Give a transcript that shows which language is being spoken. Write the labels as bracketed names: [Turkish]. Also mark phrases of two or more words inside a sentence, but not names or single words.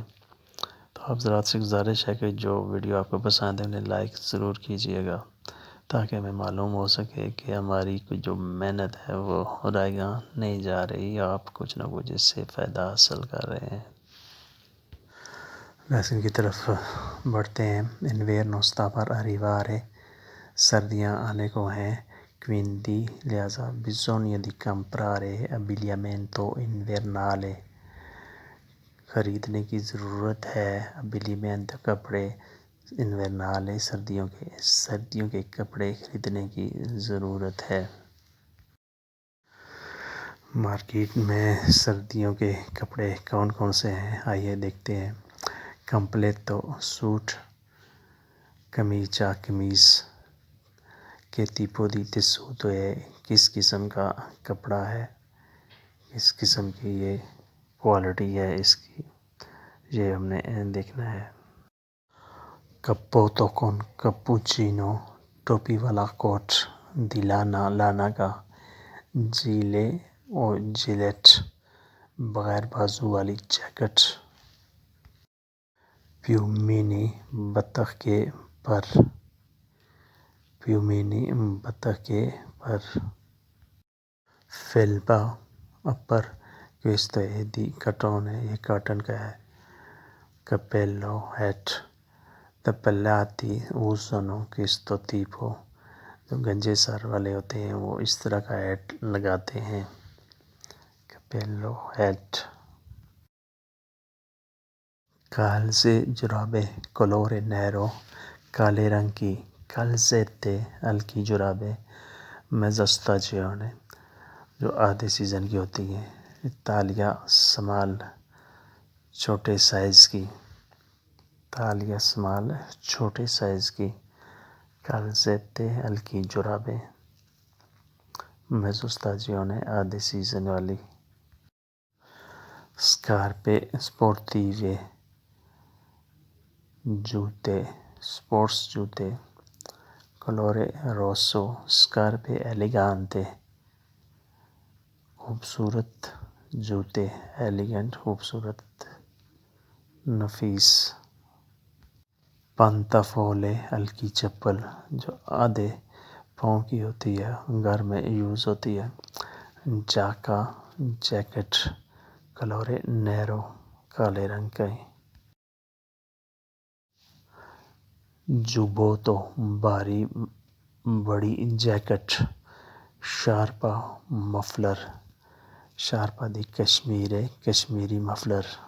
[Urdu] تو آپ حضرات سے گزارش ہے کہ جو ویڈیو آپ کو پسند ہے انہیں لائک ضرور کیجیے گا، تاکہ ہمیں معلوم ہو سکے کہ ہماری جو محنت ہے وہ رائیگاں نہیں جا رہی، آپ کچھ نہ کچھ اس سے فائدہ حاصل کر رہے ہیں۔ لیسن کی طرف بڑھتے ہیں۔ [Italian] انویرنو sta per arrivare، [Urdu] سردیاں آنے کو ہیں۔ [Italian] quindi [Urdu] لہذا [Italian] bisogna di comprare abbigliamento invernale، [Urdu] خریدنے کی ضرورت ہے abbigliamento کپڑے، invernale سردیوں کے کپڑے خریدنے کی ضرورت ہے۔ مارکیٹ میں سردیوں کے کپڑے کون کون سے ہیں، آئیے دیکھتے ہیں۔ کمپلیٹو سوٹ، کمیچا قمیص، کہ [Italian] tipo di tessuto [Urdu] ہے، کس قسم کا کپڑا ہے، کس قسم کی یہ کوالٹی ہے اس کی، یہ ہم نے دیکھنا ہے۔ [Italian] کپوتو con cappuccino، [Urdu] ٹوپی والا کوٹ، [Italian] di lana [Urdu] کا، جیلے اور جیلیٹ، بغیر بازو والی جیکٹ۔ پیومینی، بطخ کے پر، پیومینی بطخ کے پر۔ فیلپا، اپر، [Italian] questo è di cotone، [Urdu] یہ کاٹن کا ہے۔ [Italian] کپیلو، ہیٹ، تپلاتی usano questo tipo، [Urdu] جو گنجے سر والے ہوتے ہیں وہ اس طرح کا ہیٹ لگاتے ہیں۔ کپیلو، ہیٹ۔ کالزے، جرابیں، [Italian] colore nero، [Urdu] کالے رنگ کی۔ کالزیتے، ہلکی جرابیں، [Italian] mezza stagione، [Urdu] جو آدھے سیزن کی ہوتی ہیں۔ تالیا سمال، چھوٹے سائز کی۔ تالیا سمال، چھوٹے سائز کی۔ کالزیتے، ہلکی جرابیں، [Italian] mezza stagione، [Urdu] آدھے سیزن والی۔ [Italian] scarpe sportive, [Urdu] جوتے، سپورٹس جوتے۔ [Italian] colore rosso، scarpe eleganti, [Urdu] خوبصورت جوتے، ایلیگنٹ خوبصورت، نفیس۔ پانتافولے، ہلکی چپل، جو آدھے پاؤں کی ہوتی ہے، گھر میں یوز ہوتی ہے۔ جاکا، جیکٹ، [Italian] colore nero، [Urdu] کالے رنگ کا۔ جوبوتو، بھاری بڑی جیکٹ۔ شارپا، مفلر، [Italian] sciarpa di cashmere, [Urdu] کشمیری مفلر۔